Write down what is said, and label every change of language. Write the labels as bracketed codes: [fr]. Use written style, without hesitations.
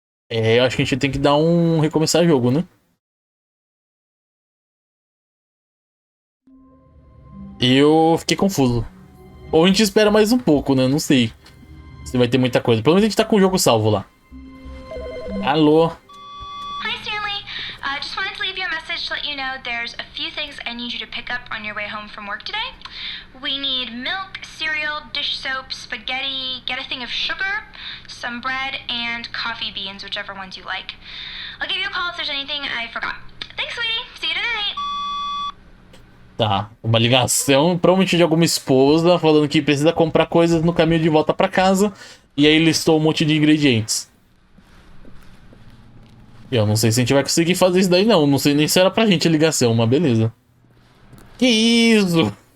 [pt] Eu acho que a gente tem que dar um recomeçar o jogo, né? Eu fiquei confuso. Ou a gente espera mais um pouco, né? Não sei se vai ter muita coisa. Pelo menos a gente tá com o jogo salvo lá. Alô? [en] Hi, Stanley. Just wanted to leave you a message to let you know there's a few things I need you to pick up on your way home from work today. We need milk, cereal, dish soap, spaghetti, get a thing of sugar, some bread, and coffee beans, whichever ones you like. I'll give you a call if there's anything I forgot. Thanks, sweetie. See you tonight. [pt] Tá, uma ligação provavelmente de alguma esposa falando que precisa comprar coisas no caminho de volta pra casa. E aí listou um monte de ingredientes. Eu não sei se a gente vai conseguir fazer isso daí não. Não sei nem se era pra gente a ligação, mas beleza. Que isso?